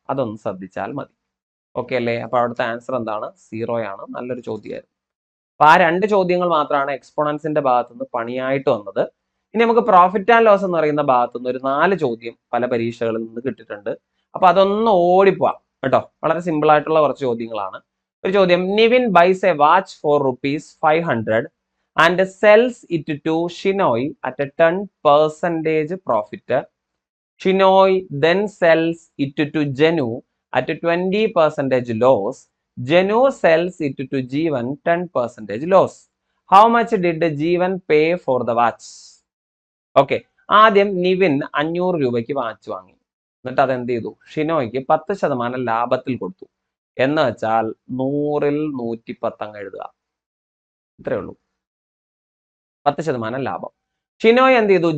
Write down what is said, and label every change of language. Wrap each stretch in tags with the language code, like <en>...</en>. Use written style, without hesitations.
<ml>അതൊന്ന് ശ്രദ്ധിച്ചാൽ മതി. ഓക്കെ അല്ലേ? അപ്പൊ അവിടുത്തെ ആൻസർ എന്താണ്? 0 ആണ്. നല്ലൊരു ചോദ്യമായിരുന്നു. അപ്പൊ ആ 2 ചോദ്യങ്ങൾ മാത്രമാണ് എക്സ്പോണൻസിന്റെ ഭാഗത്തുനിന്ന് പണിയായിട്ട് വന്നത്. ഇനി നമുക്ക് പ്രോഫിറ്റ് ആൻഡ് ലോസ് എന്ന് പറയുന്ന ഭാഗത്തുനിന്ന് ഒരു 4 ചോദ്യം പല പരീക്ഷകളിൽ നിന്ന് കിട്ടിയിട്ടുണ്ട്. അപ്പൊ അതൊന്ന് ഓടിപ്പോവാം കേട്ടോ. വളരെ സിമ്പിൾ ആയിട്ടുള്ള കുറച്ച് ചോദ്യങ്ങളാണ്. ഒരു ചോദ്യം,</ml> <en>Nivin buys a watch for ₹500 and sells it to Shinoy at a 10% profit. Shinoy then sells it to Jenu at a 20% loss. Jenu sells it to Jeevan 10% loss. How much did Jeevan pay for the watch?</en> <ml>Okay, ആദ്യം നിവിൻ 500 രൂപയ്ക്ക് watch വാങ്ങി. എന്നിട്ട് അതെന്ത് ചെയ്തു? ഷിനോയ്ക്ക് 10% ലാഭത്തിൽ കൊടുത്തു. എന്ന് വെച്ചാൽ 100ൽ 110 അങ്ങ് എഴുതുക. ഇത്രയേ ഉള്ളൂ. 10% ലാഭം. ഷിനോയ് എന്ത് ചെയ്തു?</ml>